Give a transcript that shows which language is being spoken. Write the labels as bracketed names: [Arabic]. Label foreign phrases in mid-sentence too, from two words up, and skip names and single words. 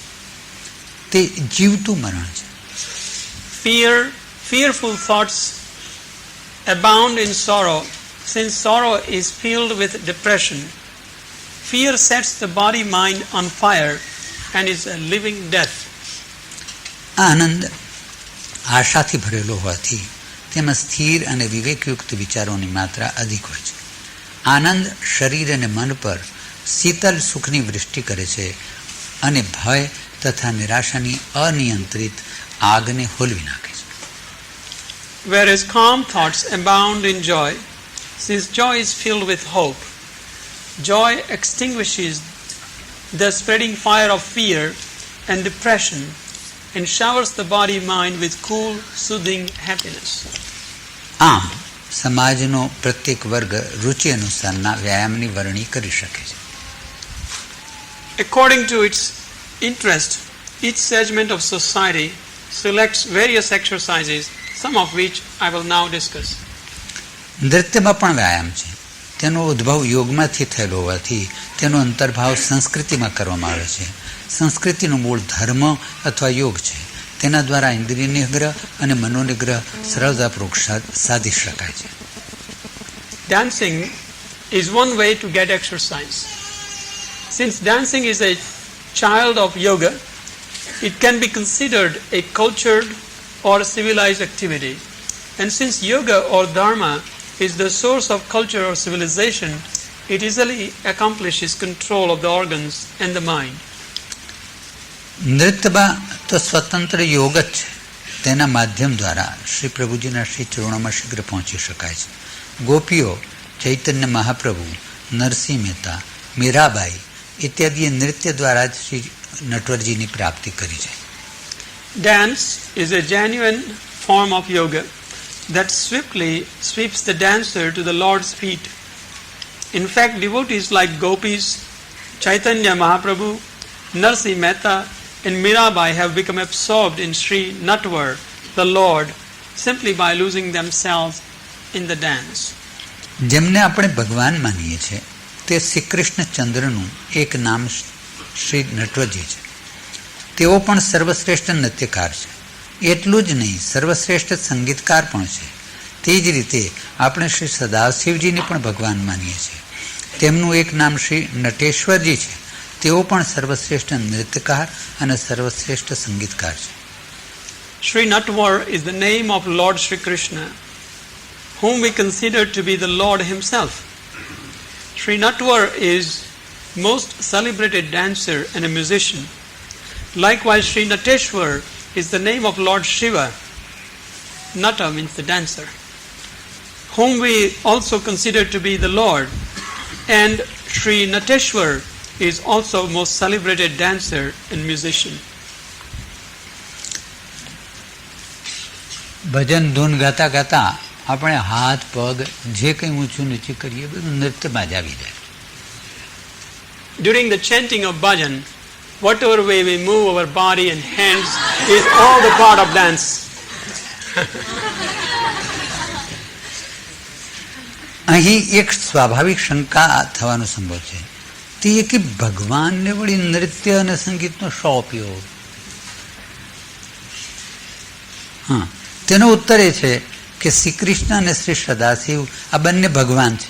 [Gujarati] તે જીવતું મરણ છે. [English] Fearful thoughts abound in sorrow, since sorrow is filled with depression. Fear sets the body mind on fire and is a living death. [Gujarati] આનંદ આશાથી ભરેલો હોવાથી તેમાં સ્થિર અને વિવેકયુક્ત વિચારોની માત્રા અધિક હોય છે. આનંદ શરીર અને મન પર શીતલ સુખની વૃષ્ટિ કરે છે અને ભય તથા નિરાશાની અનિયંત્રિત આગને હોલવી નાખે છે. [English] Whereas calm thoughts abound in joy, since joy is filled with hope. Joy extinguishes the spreading fire of fear and depression and showers the body mind with cool, soothing happiness. [Gujarati] આમ સમાજનો પ્રત્યેક વર્ગ રુચિ અનુસારના વ્યાયામની વરણી કરી શકે છે. [English] According to its interest, each segment of society selects various exercises, some of which I will now discuss. [Gujarati] નૃત્યમાં પણ વ્યાયામ છે. તેનો ઉદ્ભવ યોગમાંથી થયેલો હોવાથી તેનો અંતર્ભાવ સંસ્કૃતિમાં કરવામાં આવે છે. સંસ્કૃતિનું મૂળ ધર્મ અથવા યોગ છે. તેના દ્વારા ઇન્દ્રિય નિગ્રહ અને મનોનિગ્રહ સરળતાપૂર્વક સાધી શકાય છે. [English] Dancing is one way to get exercise. Since dancing is a child of yoga, it can be considered a cultured or civilized activity. And since yoga or dharma is the source of culture or civilization, it easily accomplishes control of the organs and the mind. [Gujarati] નૃત્યમાં તો સ્વતંત્ર યોગ જ છે. તેના માધ્યમ દ્વારા શ્રી પ્રભુજીના શ્રી ચરણોમાં શીઘ્ર પહોંચી શકાય છે. ગોપીઓ, ચૈતન્ય મહાપ્રભુ, નરસિંહ મહેતા, મીરાબાઈ ઇત્યાદિએ નૃત્ય દ્વારા જ શ્રી નટવરજીની પ્રાપ્તિ કરી છે. [English] Dance is a genuine form of yoga that swiftly sweeps the dancer to the Lord's feet. In fact, devotees like gopis, Chaitanya Mahaprabhu, Narsimha Mehta and Mirabai have become absorbed in Sri Natwar, the Lord, simply by losing themselves in the dance. [Gujarati] જેમને આપણે ભગવાન માનીએ છીએ તે શ્રી કૃષ્ણચંદ્રનું એક નામ શ્રી નટવરજી છે. તેઓ પણ સર્વશ્રેષ્ઠ નૃત્યકાર છે. એટલું જ નહીં, સર્વશ્રેષ્ઠ સંગીતકાર પણ છે. તે જ રીતે આપણે શ્રી સદાશિવજીને પણ ભગવાન માનીએ છીએ. તેમનું એક નામ શ્રી નટેશ્વરજી છે. તેઓ પણ સર્વશ્રેષ્ઠ નૃત્યકાર અને સર્વશ્રેષ્ઠ સંગીતકાર છે. [English] Sri Natwar is the name of Lord Sri Krishna, whom we consider to be the Lord himself. Sri Natwar is most celebrated dancer and a musician. Likewise, Sri Nateshwar is the name of Lord Shiva. Nata means the dancer, whom we also consider to be the Lord. And Sri Nateshwar is also most celebrated dancer and musician. [Gujarati] ભજન ધૂન ગાતા ગાતા આપણે હાથ પગ જે કંઈ ઊંચું નીચું કરીએ બધું નૃત્યમાં જ આવી જાય. [English] During the chanting of bhajan, whatever way we move our body and hands is all the part of dance. [Gujarati] અહીં એક સ્વાભાવિક શંકા થવાનો સંભવ છે, તે એ કે ભગવાનને વળી નૃત્ય અને સંગીતનો શો ઉપયોગ? હા, તેનો ઉત્તર એ છે કે શ્રી કૃષ્ણ અને શ્રી સદાશિવ આ બંને ભગવાન છે.